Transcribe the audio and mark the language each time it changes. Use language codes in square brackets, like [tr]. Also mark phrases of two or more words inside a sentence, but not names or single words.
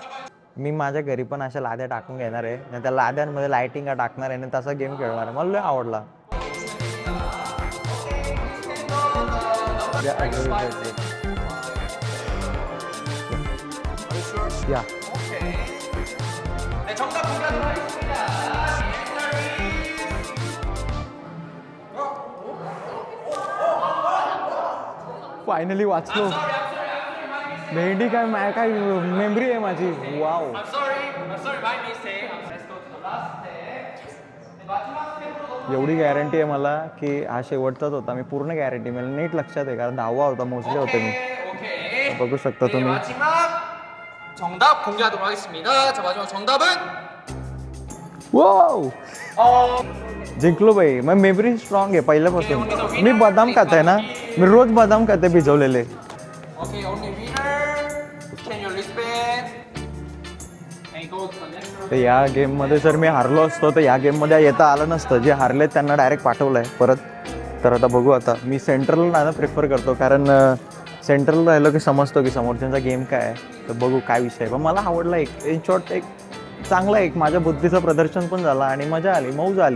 [mr] मी माझ्या घरी पण अशा लाद्या टाकून घेणार आहे आणि त्या लाद्यांमध्ये लाइटिंग टाकणार आहे आणि तसा गेम खेळणार आहे. मला लय आवडला. या [ko] 네, 정답 공개하도록 하겠습니다. [mr] फायनली वाचलो. मेहंदी काय मेमरी आहे माझी. वाव. [en] I'm sorry, my mistake. Let's go to the last step. [ko] 네, 마지막 스텝으로 [mr] एवढी गॅरंटी आहे मला की हा शेवटचाच होता. मी पूर्ण गॅरंटी, मला नीट लक्षात आहे, कारण 10वा होता, मोजले होते मी. [ko] 오케이. [mr] बघू शकता [ko] 네, [mr] तुम्ही. [ko] 마지막 정답 공개하도록 하겠습니다. 자, 마지막 정답은 [mr] वाव, जिंकलो बाई. मग [en] memory strong [mr] आहे पहिल्यापासून. मी बदाम खात आहे ना, मी रोज बदाम खाते भिजवलेले. [en] Okay, only winner. Can you respect? And go to the next round. [mr] तर या गेममध्ये जर मी हारलो असतो तर या गेममध्ये येता आलं नसतं. जे हारले त्यांना डायरेक्ट पाठवलं आहे परत. तर आता बघू. आता मी सेंट्रल राहणं प्रिफर करतो, कारण सेंट्रल राहिलो की समजतो की समोरच्यांचा गेम काय आहे. तर बघू काय विषय आहे. पण मला आवडला. एक [en] in short [mr] एक चांगला, एक माझ्या बुद्धीचं प्रदर्शन पण झालं आणि मजा आली, मौज आली.